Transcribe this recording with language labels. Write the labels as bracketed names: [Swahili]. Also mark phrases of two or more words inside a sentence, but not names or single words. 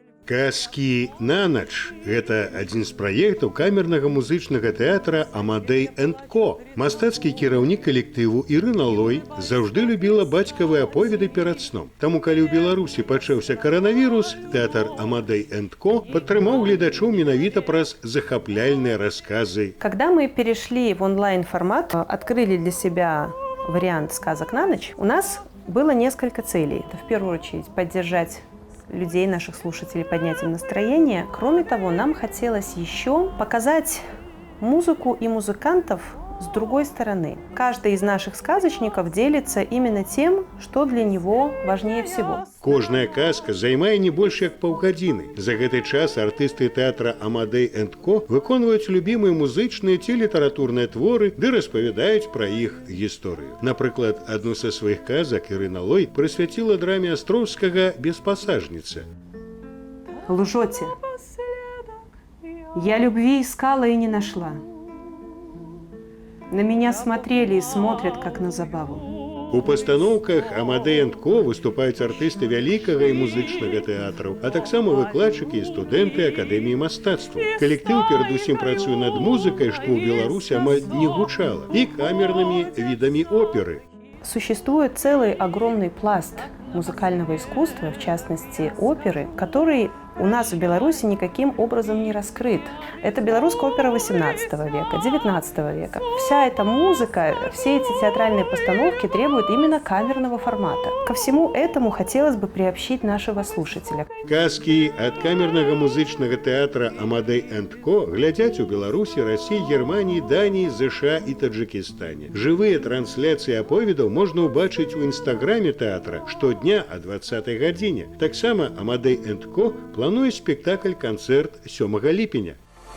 [Belarusian] Казкі на ноч – гэта адзін з праектаў камернага музычнага тэатра «Амадэй энд Ко». Мастацкі кіраўнік калектыву Ірына Лой заўжды любіла бацькавыя аповеды перад сном. Таму, калі ў Беларусі пачаўся каранавірус, тэатр «Амадэй энд Ко» падтрымаў гледачоў менавіта праз захапляльныя расказы. [Russian] Когда мы перешли в онлайн-формат, открыли для себя вариант сказок на ночь, у нас было несколько целей. Это в первую очередь поддержать людей, наших слушателей, поднять им настроение. Кроме того, нам хотелось еще показать музыку и музыкантов с другой стороны. Каждый из наших сказочников делится именно тем, что для него важнее всего. [Belarusian] Кожная казка займае не больш як паўгадзіны. За гэты час артысты тэатра «Амадэй энд Ко» выконваюць любімыя музычныя ці літаратурныя творы ды распавядаюць пра іх гісторыю. Напрыклад, адну са сваіх казак Ірына Лой прысвяціла драме Астроўскага «Беспасажніца». [Russian] Лжоте. Я любви искала и не нашла. На меня смотрели и смотрят, как на забаву. [Belarusian] У пастаноўках «Амадэй энд Ко» выступаюць артысты вялікага і музычнага тэатраў, а таксама выкладчыкі і студэнты Акадэміі мастацтваў. Калектыў перадусім працуе над музыкай, што ў Беларусі амаль не гучала, і камернымі відамі оперы. [Russian] Существует целый огромный пласт музыкального искусства, в частности оперы, который у нас в Беларуси никаким образом не раскрыт. Это белорусская опера XVIII века, XIX века. Вся эта музыка, все эти театральные постановки требуют именно камерного формата. Ко всему этому хотелось бы приобщить нашего слушателя. [Belarusian] Казкі ад камернага музычнага тэатра «Амадэй энд Ко» глядзяць у Беларусі, Расіі, Германіі, Даніі, ЗША і Таджикістане. Жывыя трансляцыі аповедаў можна ўбачыць у інстаграме тэатра штодня о 20-й гадзіне. Таксама «Амадэй энд Ко» плануе спектакль-канцэрт 7 ліпеня.